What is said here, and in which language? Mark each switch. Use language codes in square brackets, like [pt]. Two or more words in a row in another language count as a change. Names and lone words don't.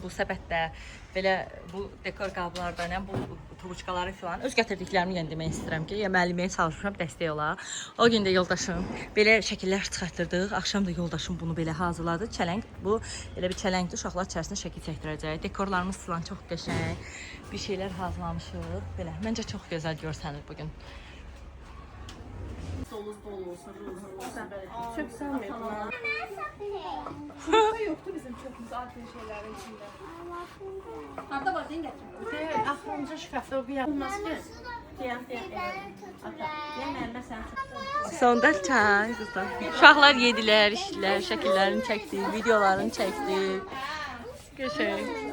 [az] Bu səbətdə belə bu dekor qablardan, yəni bu turuçkaları falan öz gətirdiklərimi yəni demək istəyirəm ki, ya müəlliməyə çalışmışam dəstək ola. O gün də yoldaşım belə şəkillər çıxartdırdıq. Axşam da yoldaşım bunu belə hazırladı. Çələng bu elə bir çələngdir. Uşaqlar içərisində şəkil çəkdirəcək. Dekorlarımız falan çox qəşəng. Bir şeylər hazırlamışıq. Belə məncə çox gözəl görsənir bu gün. [tr] Çöp sanmıyorum. Yoktu bizim çöpümüz altın şeylerin içinde. Hatta var değil mi? Aklımca şkafta bir yapılmaz ki. [az] Sonda çay qızlar. Uşaqlar yedilər, içdilər, şəkillərini çəkdik, videolarını çəkdik. Qəşəng.